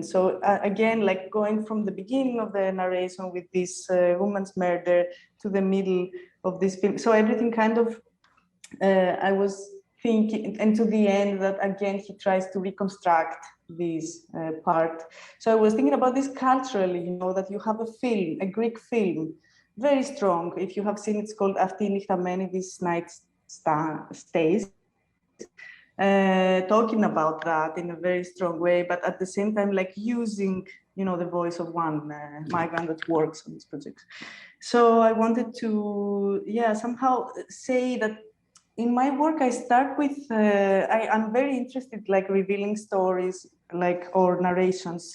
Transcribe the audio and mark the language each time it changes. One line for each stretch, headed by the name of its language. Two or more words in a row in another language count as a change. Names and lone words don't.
English: So again, like going from the beginning of the narration with this woman's murder to the middle of this film. So everything kind of, I was thinking, and to the end that again, he tries to reconstruct this part. So I was thinking about this culturally, you know, that you have a film, a Greek film, very strong. If you have seen, it's called Αυτή η νύχτα μένει, this night stays. Talking about that in a very strong way, but at the same time, like using, you know, the voice of one migrant that works on this project. So I wanted to, yeah, somehow say that in my work, I start with, I'm very interested, like revealing stories, like, or narrations.